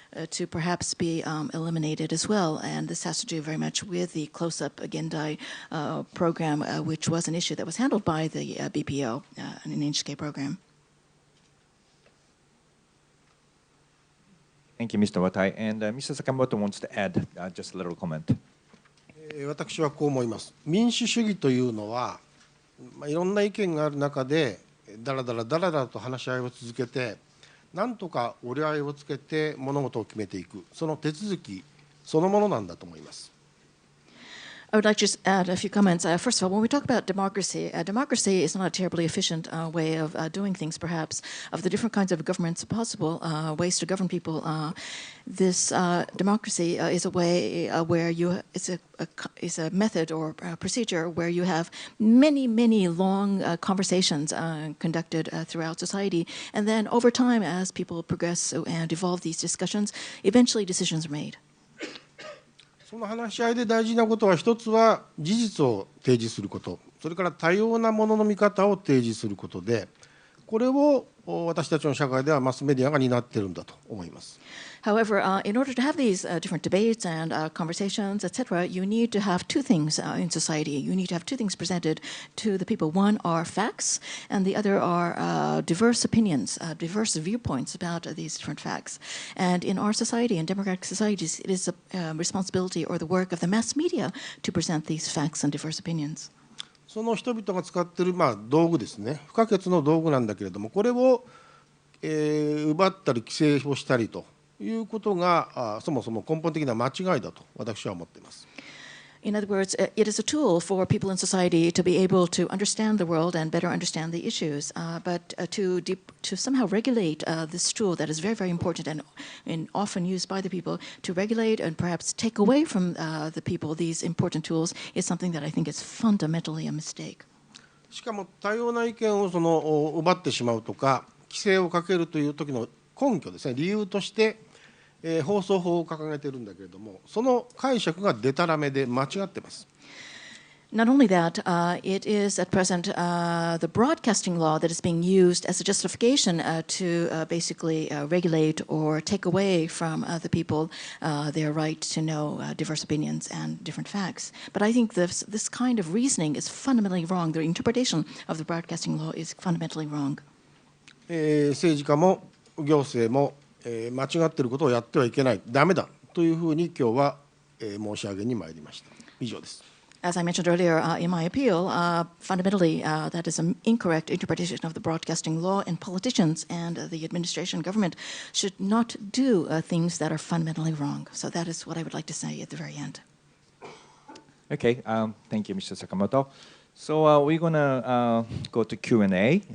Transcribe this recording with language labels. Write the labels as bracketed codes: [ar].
[en] to perhaps be eliminated as well. And this has to do very much with the close-up Gendai program, which was an issue that was handled by the BPO, an NHK program. Thank you, Mr. Watai. And Mr. Sakamoto wants to add just a little comment. [ja] 私はこう思います。民主主義というのは、いろんな意見がある中でだらだらと話し合いを続けて、なんとか折り合いをつけて物事を決めていく、その手続きそのものなんだと思います。 [en] I would like to just add a few comments. First of all, when we talk about democracy, democracy is not a terribly efficient way of doing things, perhaps. Of the different kinds of governments possible, ways to govern people, this democracy is a way where it's a method or a procedure where you have many long conversations conducted throughout society. And then over time, as people progress and evolve these discussions, eventually decisions are made. [ja] その話し合いで大事なことは、一つは事実を提示すること、それから多様なものの見方を提示することで、これを私たちの社会ではマスメディアが担っているんだと思います。 [en] However, in order to have these different debates and conversations, etc., you need to have two things in society. You need to have two things presented to the people. One are facts, and the other are diverse opinions, diverse viewpoints about these different facts. And in our society, in democratic societies, it is a responsibility or the work of the mass media to present these facts and diverse opinions. [ja] その人々が使っている道具ですね、不可欠の道具なんだけれども、これを奪ったり規制をしたりということがそもそも根本的な間違いだと私は思っています。 [en] In other words, it is a tool for people in society to be able to understand the world and better understand the issues. But to somehow regulate this tool that is very important and often used by the people, to regulate and perhaps take away from the people these important tools is something that I think is fundamentally a mistake. [ja] しかも多様な意見を奪ってしまうとか、規制をかけるという時の根拠ですね、理由として放送法を掲げているんだけれども、その解釈がでたらめで間違っています。 [en] Not only that, it is at present the broadcasting law that is being used as a justification to basically regulate or take away from the people their right to know diverse opinions and different facts. But I think this kind of reasoning is fundamentally wrong. The interpretation of the broadcasting law is fundamentally wrong. [ja] 政治家も行政も間違っていることをやってはいけない、ダメだというふうに今日は申し上げに参りました。以上です。 [en] As I mentioned earlier in my appeal, fundamentally that is an incorrect interpretation of the broadcasting law, and politicians and the administration government should not do things that are fundamentally wrong. So that is what I would like to say at the very end. Okay, thank you, Mr. Sakamoto. So we're going to go to Q&A.